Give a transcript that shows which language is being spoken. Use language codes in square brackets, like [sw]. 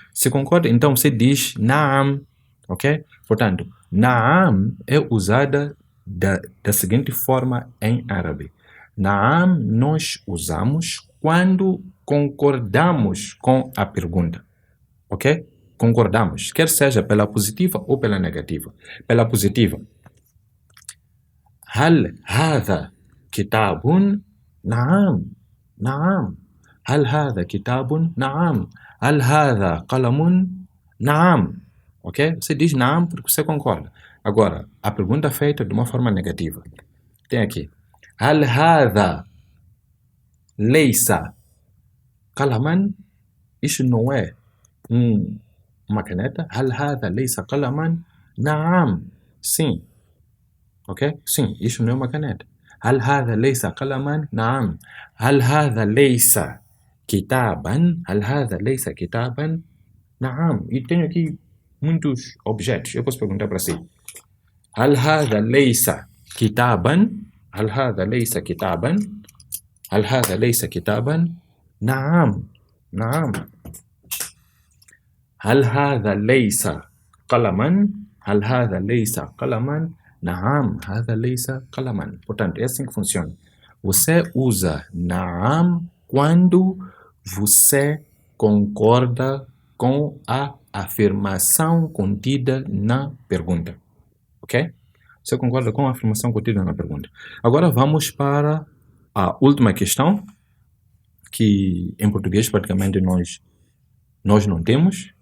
[pt] Se concorda, então você diz نعم. Ok? Portanto, Naam é usada da seguinte forma em árabe. Naam nós usamos quando concordamos com a pergunta. Ok? Concordamos, quer seja pela positiva ou pela negativa. Pela positiva, [ar] هل هذا كتاب؟ نعم. نعم. هل هذا كتاب؟ نعم. هل هذا قلم؟ نعم. Ok? [pt] Você diz não porque você concorda. Agora, a pergunta é feita de uma forma negativa. Tem aqui. [ar] هل هذا ليس قلما? [pt] Isso não é uma caneta. [ar] هل هذا ليس قلما? نعم. [pt] Sim. Ok? Sim, isso não é uma caneta. [ar] هل هذا ليس قلما؟ نعم. هل هذا ليس كتابا؟ هل هذا ليس كتابا؟ نعم. [pt] E tenho aqui muitos objetos. Eu posso perguntar para si. [ar] هل هذا ليس كتابا؟ هل هذا ليس كتابا؟ هل هذا ليس كتابا؟ نعم. نعم. هل هذا ليس قلما؟ هل هذا ليس قلما؟ نعم. هذا ليس قلما. [pt] Portanto, é assim que funciona. Você usa naam quando você concorda com a afirmação contida na pergunta. Ok? Você concorda com a afirmação contida na pergunta. Agora vamos para a última questão, que em português praticamente nós não temos.